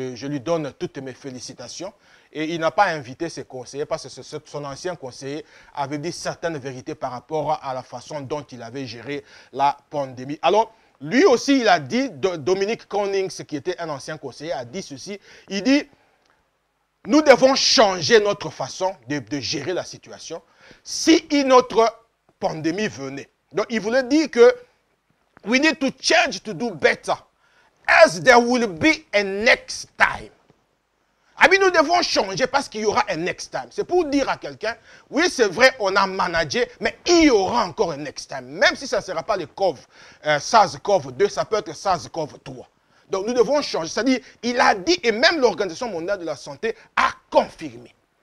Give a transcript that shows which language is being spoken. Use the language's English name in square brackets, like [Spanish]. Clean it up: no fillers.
[French] Je lui donne toutes mes félicitations. Et il n'a pas invité ses conseillers parce que son ancien conseiller avait dit certaines vérités par rapport à la façon dont il avait géré la pandémie. Alors, lui aussi, il a dit, Dominic Cummings, qui était un ancien conseiller, a dit ceci. Il dit, nous devons changer notre façon de gérer la situation si une autre pandémie venait. Donc, il voulait dire que [English] we need to change to do better as there will be a next time. [French] Ah bien, nous devons changer parce qu'il y aura un [English] next time. [French] C'est pour dire à quelqu'un, oui, c'est vrai, on a managé, mais il y aura encore un next time. Même si ça ne sera pas le SARS-CoV-2, ça peut être SARS-CoV-3. Donc, nous devons changer. C'est-à-dire, il a dit, et même l'Organisation mondiale de la santé a confirmé.